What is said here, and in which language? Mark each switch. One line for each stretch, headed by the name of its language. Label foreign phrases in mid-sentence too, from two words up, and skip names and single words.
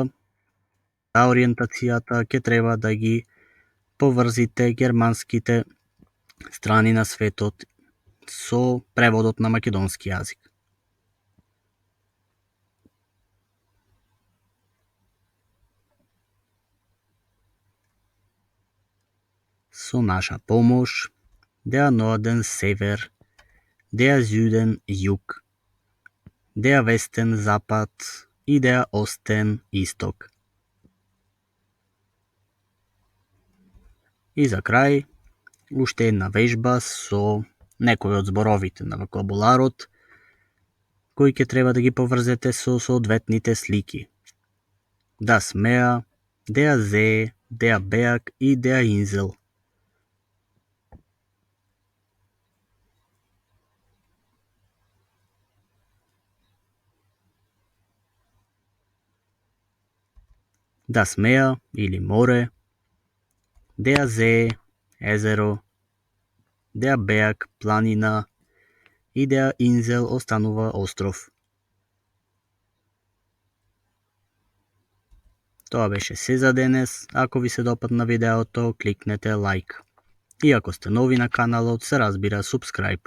Macedonian: За ориентацијата ќе треба да ги поврзите германските страни на светот со преводот на македонски јазик. Со наша помош,
German: der Norden Sever, der Süden Jug, der Westen Zapad и der Osten Исток.
Macedonian: И за крај, уште една вежба со некои од зборовите на вокабуларот, кои ќе треба да ги поврзете со соодветните слики.
German: Das Meer, der See, der Berg и der Insel. Das Meer
Macedonian: или море,
German: der See, езеро, der Berg,
Macedonian: планина и
German: der Insel
Macedonian: останува остров. Тоа беше се за денес. Ако ви се допадна видеото, кликнете лайк. И ако сте нови на каналот, се разбира subscribe.